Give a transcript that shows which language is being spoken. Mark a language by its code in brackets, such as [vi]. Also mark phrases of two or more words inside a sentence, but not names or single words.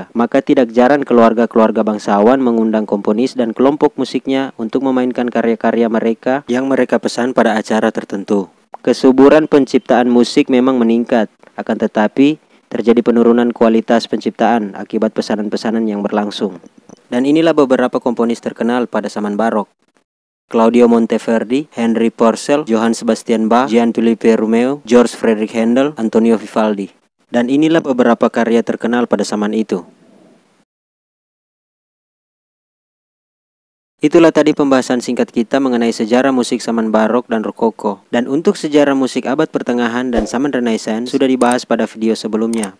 [id] Maka tidak jarang keluarga-keluarga bangsawan mengundang komponis dan kelompok musiknya untuk memainkan karya-karya mereka yang mereka pesan pada acara tertentu. Kesuburan penciptaan musik memang meningkat, akan tetapi terjadi penurunan kualitas penciptaan akibat pesanan-pesanan yang berlangsung. Dan inilah beberapa komponis terkenal pada zaman barok: Claudio Monteverdi, Henry Purcell, Johann Sebastian Bach, Gian Tullio Romeo, George Frederick Handel, Antonio Vivaldi. Dan inilah beberapa karya terkenal pada zaman itu. Itulah tadi pembahasan singkat kita mengenai sejarah musik zaman barok dan rokoko. Dan untuk sejarah musik abad pertengahan dan zaman Renaissance sudah dibahas pada video sebelumnya.